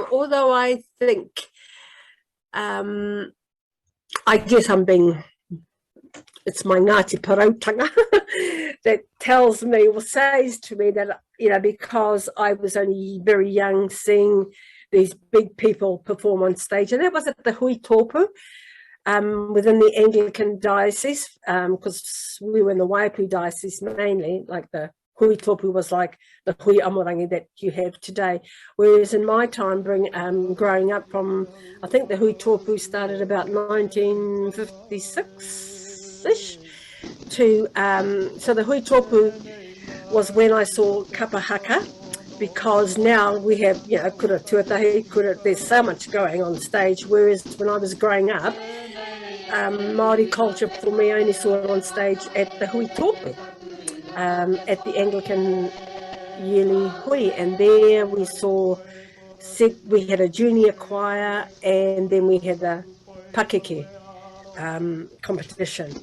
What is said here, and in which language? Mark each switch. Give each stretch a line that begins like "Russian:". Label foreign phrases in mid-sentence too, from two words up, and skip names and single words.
English: Although I think, I guess it's my Ngāti Parautanga that tells me or says to me that, because I was only very young seeing these big people perform on stage, and that was at the Hui Tōpu within the Anglican Diocese, because we were in the Waipu Diocese mainly, like the Hui Tōpu was like the Hui Amorangi that you have today. Whereas in my time, growing up from, I think the Hui Tōpu started about 1956-ish to, so the Hui Tōpu was when I saw kapa haka, because now we have,
Māori: kura tuatahi,
English: there's so much going on stage, whereas when I was growing up, Māori culture for me, I only saw it on stage at the Hui Tōpu. At the Anglican yearly hui, and there we had a junior choir, and then we had the pakeke competition.